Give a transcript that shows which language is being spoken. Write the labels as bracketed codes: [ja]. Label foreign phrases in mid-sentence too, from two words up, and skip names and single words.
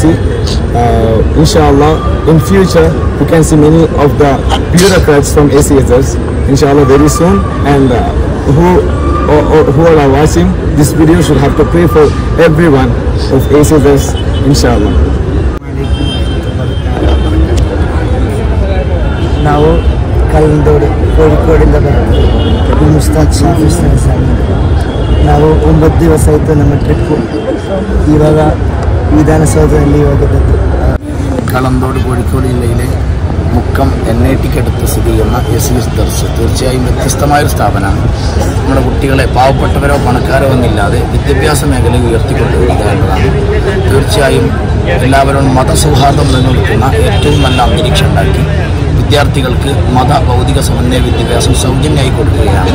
[en] Inshallah, in future you can see many of the bureaucrats from ACSS. Inshallah, very soon. And who are watching this video should have to pray for everyone of ACSS. Inshallah. [kn] ನಾವು ಕಲ್ಲಂದೋಡು ಕೋಳಿಕೋಡಿಂದ ಬರ್ತೀವಿ. ಮುಸ್ತಾದ್ ಶಾಫಿಸ್ತಾನೆ ಸರ್. ನಾವು 9 ದಿವಸ ಆಯಿತು ನಮ್ಮ ಟ್ರಿಪ್ಪು. ಇವಾಗ വിധാനസൗധದಲ್ಲಿ ಹೋಗಿದ್ದದ್ದು. [ml] കളന്തോട് കോഴിക്കോട് ജില്ലയിലെ മുക്കം NITക്കടുത്ത് സ്ഥിതി ചെയ്യുന്ന SES ദർസ് തീർച്ചയായും വ്യത്യസ്തമായൊരു സ്ഥാപനമാണ്. നമ്മുടെ കുട്ടികളെ പാവപ്പെട്ടവരോ പണക്കാരോ എന്നില്ലാതെ വിദ്യാഭ്യാസ മേഖലയിൽ ഉയർത്തിക്കൊണ്ടുവരിക എന്നതാണ്. തീർച്ചയായും എല്ലാവരും മതസൗഹാർദ്ദം നിലനിൽക്കുന്ന ഏറ്റവും നല്ല അന്തരീക്ഷം ഉണ്ടാക്കി വിദ്യാർത്ഥികൾക്ക് ഭൗതിക സമന്വയ വിദ്യാഭ്യാസം സൗജന്യമായി കൊടുക്കുകയാണ്.